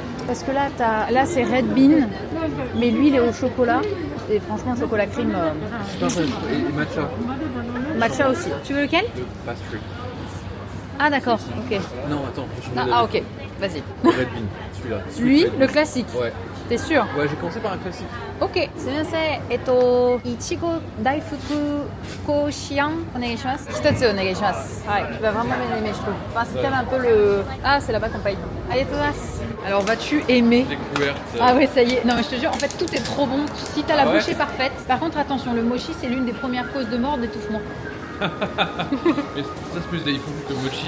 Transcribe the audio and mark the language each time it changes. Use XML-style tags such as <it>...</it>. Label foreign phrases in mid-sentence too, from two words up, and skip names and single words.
<fr>Parce que là c'est Red Bean, mais lui il est au chocolat. Et franchement, le chocolat cream, Et matcha. matcha aussi. Tu veux lequel? Le pastry. Ah d'accord, ok. Non, attends, je vais changer Ok, vas-y. le Red Bean, celui-là. Lui, Red Bean. le classique. Ouais. T'es sûr? Ouais, j'ai commencé par un classique. Ok.</fr> <ja>いちご大福 Fukuoxian、お願いします. ひとつお願いします.</ja> <fr>Ouais, tu vas vraiment bien aimer, je trouve. Enfin, si t'aimes un peu le... Ah, c'est là-bas qu'on paye. Allez, Thomas. Alors, vas-tu aimer? Découverte. Ah ouais, ça y est. Non, mais je te jure, en fait, tout est trop bon. Si t'as la Ah ouais bouche est parfaite. Par contre, attention, le mochi, c'est l'une des premières causes de mort d'étouffement. Mais ça, c'est plus Daifuku que mochi.</fr>